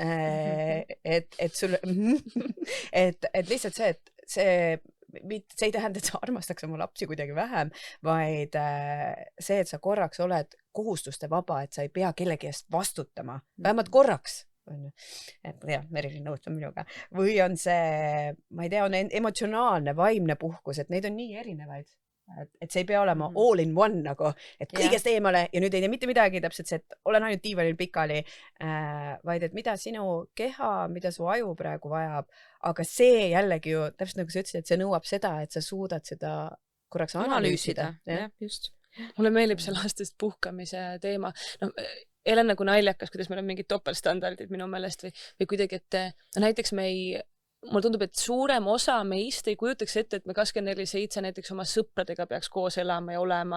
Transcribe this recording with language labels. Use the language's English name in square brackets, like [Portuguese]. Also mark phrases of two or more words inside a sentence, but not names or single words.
[Estonian] Et sul et lihtsalt see, et see ei tähenda, et sa armastaks oma lapsi kuidagi vähem, vaid see, et sa korraks oled kohustuste vaba, et sa ei pea kellegi eest vastutama, vähemalt korraks. Et jah, Merilin nõustub minuga. Või on see, ma ei tea, on emotsionaalne, vaimne puhkus, et neid on nii erinevaid. Et see ei pea olema [English] all in one [Estonian] nagu, et kõigest eemale ja nüüd ei tee mitte midagi, täpselt see, et olen ainult diivanil pikali, vaid et mida sinu keha, mida su aju praegu vajab, aga see jällegi ju, täpselt nagu sa ütlesid, et see nõuab seda, et sa suudad seda korraks analüüsida. Just. Mulle meeldib see lastest puhkamise teema. Elen nagu naljakas, kuidas meil on mingid topelstandardid minu meelest või kuidagi, et näiteks mulle tundub, et suurem osa meist ei kujutaks ette, et me 24/7 näiteks oma sõpradega peaks koos elama ja olema.